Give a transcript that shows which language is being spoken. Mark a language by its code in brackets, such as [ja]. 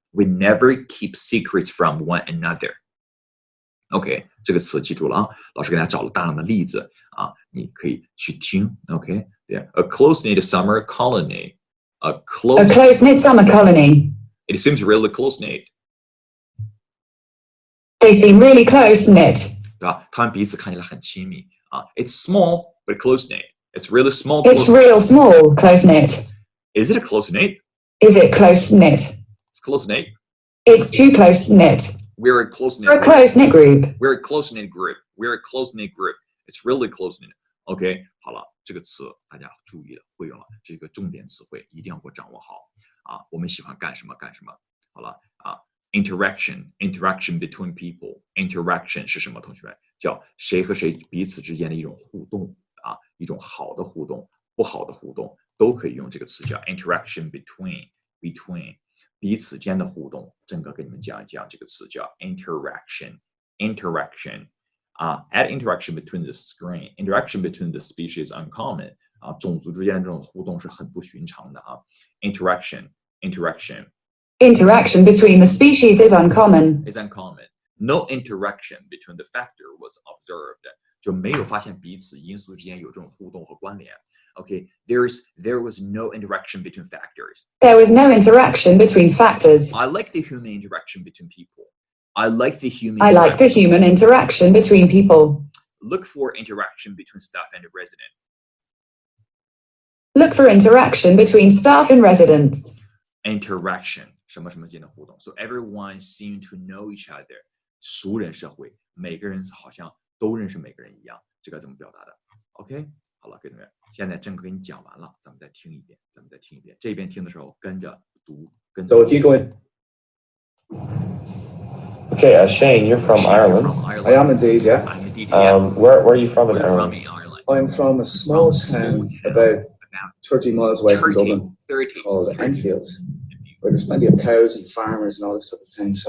[en] We never keep secrets from one another.OK， [zh] 这个词记住了啊！老师给大家找了大量的例子啊，你可以去听。 [en] OK， 对 ，a close-knit summer colony， a close-knit summer colony. It seems really close-knit. They seem really close-knit. [zh] 对吧？他们彼此看起来很亲密啊。 [en] It's small but close-knit. It's really small. It's real small, close-knit. Is it a close-knit? Is it close-knit? It's close-knit. It's too close-knit. We're a close-knit. We're a close-knit group. We're a close-knit group. We're a close-knit group. It's really close-knit. [zh] OK， 好了，这个词大家注意了，会用了，这个重点词汇一定要给我掌握好啊。我们喜欢干什么干什么。好了啊， [en] interaction between people [zh] interaction 是什么？同学们叫谁和谁彼此之间的一种互动啊，一种好的互动、不好的互动都可以用这个词叫 interaction between 彼此间的互动。郑哥给你们讲一讲这个词叫 interaction。 [en] Add interaction between the screen, interaction between the species uncommon 啊， [zh] 种族之间的这种互动是很不寻常的啊。 [en] Interaction Interaction between the species is uncommon. is uncommon. No interaction between the factor was observed. [zh] 就没有发现彼此因素之间有这种互动和关联。 [en] Okay, there was no interaction between factors. There was no interaction between factors. I like the human interaction between people. I like the human interaction between people. Look for interaction between staff and resident. Look for interaction between staff and residents. Interaction [zh] 什么什么间的互动 [en] So everyone seemed to know each other. [zh] 熟人社会，每个人好像都认识每个人一样，这个怎么表达的 ？OK， 好了，各位同学，现在郑哥给你讲完了，咱们再听一遍，这边听的时候跟着读，跟着。 [en] So if you go in, Okay, Shane, you're from Ireland. I am indeed, yeah. I'm indeed, yeah. Where are you from in Where from Ireland? in Ireland? I'm from a small town about 30 miles away from Dublin 30. called Enfield, where there's plenty of cows and farmers and all this type of thing.